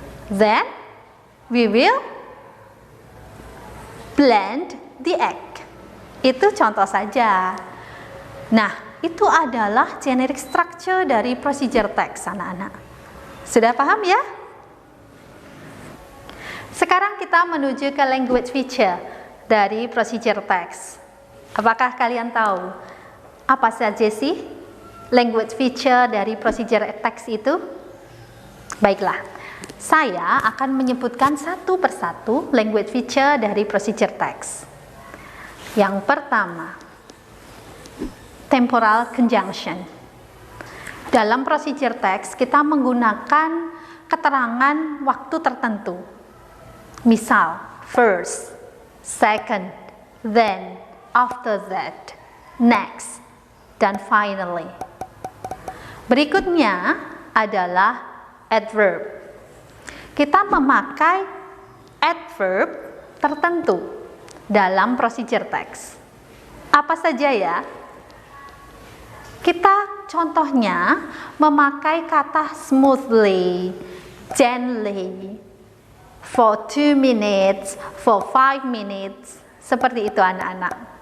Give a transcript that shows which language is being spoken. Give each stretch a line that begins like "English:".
English: Then we will blend the egg.
Indonesian: Itu contoh saja. Nah, itu adalah generic structure dari procedure text, anak-anak. Sudah paham ya? Sekarang kita menuju ke language feature dari procedure text. Apakah kalian tahu apa saja sih language feature dari procedure text itu? Baiklah, saya akan menyebutkan satu persatu language feature dari procedure text. Yang pertama, temporal conjunction. Dalam procedure text kita menggunakan keterangan waktu tertentu. Misal,
English: first, second, then, after that, next,
Indonesian: dan finally. Berikutnya adalah adverb. Kita memakai adverb tertentu dalam procedure text. Apa saja ya? Kita contohnya memakai kata
English: smoothly, gently, for 2 minutes, for 5 minutes,
Indonesian: seperti itu anak-anak.